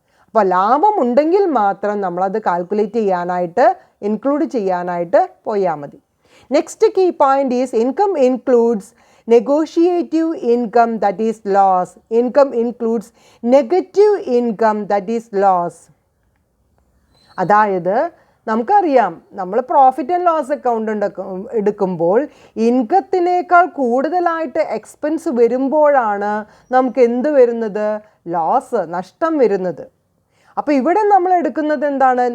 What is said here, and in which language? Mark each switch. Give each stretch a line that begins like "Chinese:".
Malayalam: അപ്പോൾ ലാഭമുണ്ടെങ്കിൽ മാത്രം നമ്മളത് കാൽക്കുലേറ്റ് ചെയ്യാനായിട്ട് ഇൻക്ലൂഡ് ചെയ്യാനായിട്ട് പോയാൽ മതി.
English: Next key point is income includes negotiative income, that is loss. Income includes negative income, that is loss.
Malayalam: അതായത് നമുക്കറിയാം, നമ്മൾ പ്രോഫിറ്റ് ആൻഡ് ലോസ് അക്കൗണ്ട് എടുക്കുമ്പോൾ ഇൻകത്തിനേക്കാൾ കൂടുതലായിട്ട് എക്സ്പെൻസ് വരുമ്പോഴാണ് നമുക്ക് എന്ത് വരുന്നത്? ലോസ്, നഷ്ടം വരുന്നത്. അപ്പോൾ ഇവിടെ നമ്മൾ എടുക്കുന്നത് എന്താണ്?